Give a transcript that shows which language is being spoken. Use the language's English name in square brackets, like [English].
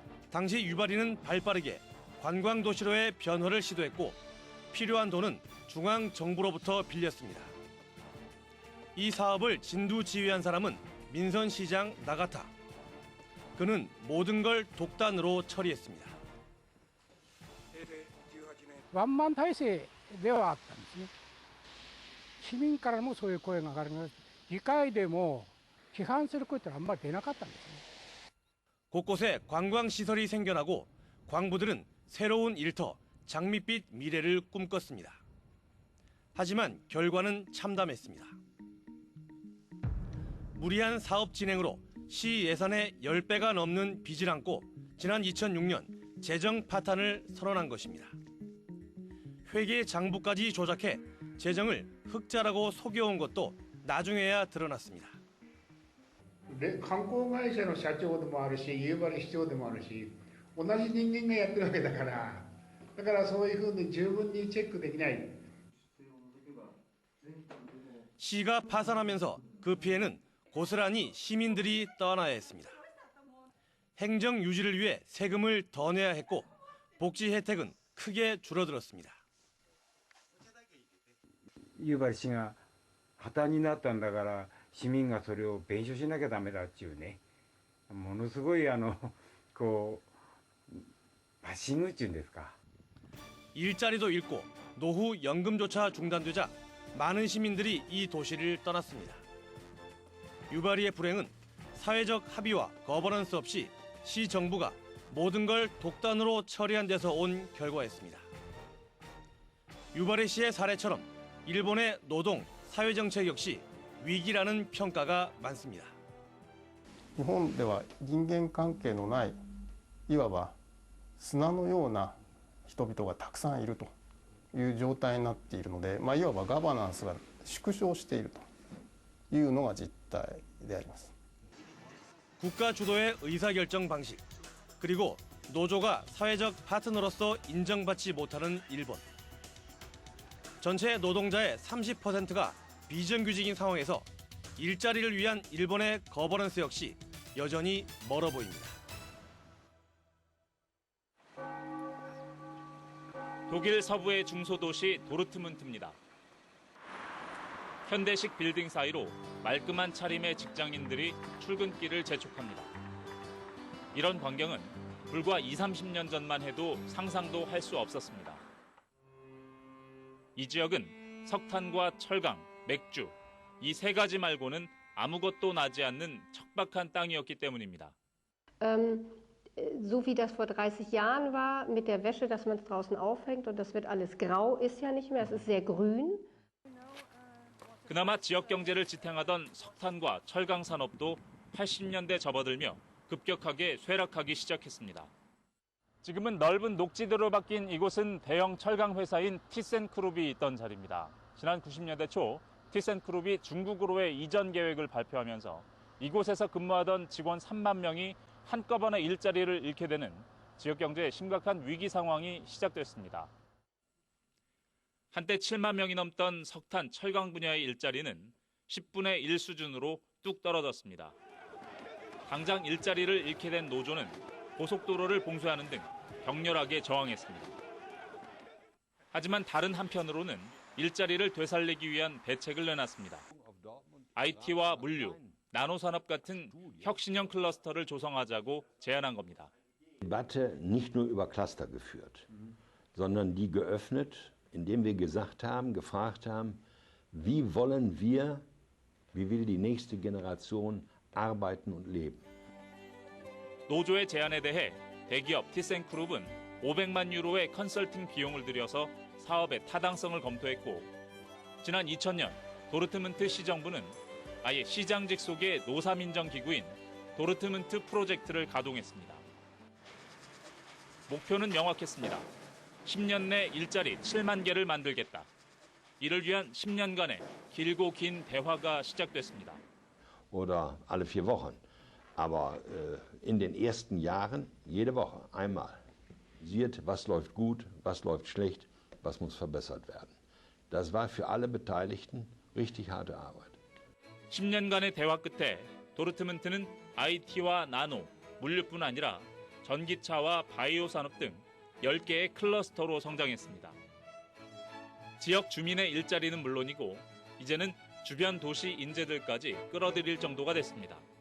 [Korean] 당시 유바리는 발빠르게 관광 도시로의 변화를 시도했고 필요한 돈은 중앙 정부로부터 빌렸습니다. 이 사업을 진두지휘한 사람은 민선시장 나가타. 그는 모든 걸 독단으로 처리했습니다. [Japanese] ワンマン体制ではあったんですね。市民からもそういう声が上がります。議会でも批判する声ってあんまり出なかったんですね。 [Korean] 곳곳에 관광시설이 생겨나고 광부들은 새로운 일터, 장밋빛 미래를 꿈꿨습니다. 하지만 결과는 참담했습니다. 무리한 사업 진행으로 시 예산의 10배가 넘는 빚을 안고 지난 2006년 재정 파탄을 선언한 것입니다. 회계 장부까지 조작해 재정을 흑자라고 속여온 것도 나중에야 드러났습니다. [Japanese] 観光会社の社長でもあるし、夕張市長でもあるし、同じ人間がやってるわけだから、だからそういうふうに十分にチェックできない。 [Korean] 시가 파산하면서 그 피해는 고스란히 시민들이 떠안아야 했습니다. 행정 유지를 위해 세금을 더 내야 했고 복지 혜택은 크게 줄어들었습니다. [Japanese] 夕張市が破綻になったんだから市民がそれを弁償しなきゃダメだっていうね、ものすごいこうバッシングっていうんですか。 [Korean] 일자리도 잃고 노후 연금조차 중단되자 많은 시민들이 이 도시를 떠났습니다. 유바리의 불행은 사회적 합의와 거버넌스 없이 시 정부가 모든 걸 독단으로 처리한 데서 온 결과였습니다. 유바리 시의 사례처럼 일본의 노동, 사회정책 역시 위기라는 평가가 많습니다. [Japanese] 日本では人間関係のないいわば砂のような人々がたくさんいるという状態になっているので、いわばガバナンスが縮小しているというのが実態であります。 [Korean] 국가 주도의 의사결정 방식, 그리고 노조가 사회적 파트너로서 인정받지 못하는 일본. 전체 노동자의 30%가 비정규직인 상황에서 일자리를 위한 일본의 거버넌스 역시 여전히 멀어 보입니다. 독일 서부의 중소도시 도르트문트입니다. 현대식 빌딩 사이로 말끔한 차림의 직장인들이 출근길을 재촉합니다. 이런 광경은 불과 20-30년 전만 해도 상상도 할 수 없었습니다. 이 지역은 석탄과 철강, 맥주, 이 세 가지 말고는 아무것도 나지 않는 척박한 땅이었기 때문입니다. [German] So wie das vor 30 Jahren war, mit der Wäsche, dass man es draußen aufhängt und das wird alles grau, ist ja nicht mehr, es ist sehr grün. [Korean] 그나마 지역 경제를 지탱하던 석탄과 철강 산업도 80년대 접어들며 급격하게 쇠락하기 시작했습니다. 지금은 넓은 녹지도로 바뀐 이곳은 대형 철강 회사인 티센크룹이 있던 자리입니다. 지난 90년대 초 티센크룹이 중국으로의 이전 계획을 발표하면서 이곳에서 근무하던 직원 3만 명이 한꺼번에 일자리를 잃게 되는 지역 경제에 심각한 위기 상황이 시작됐습니다. 한때 7만 명이 넘던 석탄, 철강 분야의 일자리는 10분의 1 수준으로 뚝 떨어졌습니다. 당장 일자리를 잃게 된 노조는 고속도로를 봉쇄하는 등 격렬하게 저항했습니다. 하지만 다른 한편으로는 일자리를 되살리기 위한 대책을 내놨습니다. IT와 물류, 나노산업 같은 혁신형 클러스터를 조성하자고 제안한 겁니다. [German] Debatte nicht nur über Cluster geführt, sondern die geöffnet, indem wir gefragt haben, wie will die nächste Generation arbeiten und leben. [Korean] 노조의 제안에 대해 대기업 티센크룹은 500만 유로의 컨설팅 비용을 들여서 사업의 타당성을 검토했고 지난 2000년 도르트문트 시정부는 아예 시장직 속의 노사민정 기구인 도르트문트 프로젝트를 가동했습니다. 목표는 명확했습니다. 10년 내 일자리 7만 개를 만들겠다. 이를 위한 10년간의 길고 긴 대화가 시작됐습니다. [German] Oder alle 4 Wochen. Aber in den ersten Jahren jede Woche einmal. Sieht, was läuft gut, was läuft schlecht, was muss verbessert werden. Das war für alle Beteiligten richtig harte Arbeit. [Korean] 10년간의 대화 끝에 도르트문트는 IT와 나노, 물류뿐 아니라 전기차와 바이오 산업 등 10개의 클러스터로 성장했습니다. 지역 주민의 일자리는 물론이고 이제는 주변 도시 인재들까지 끌어들일 정도가 됐습니다.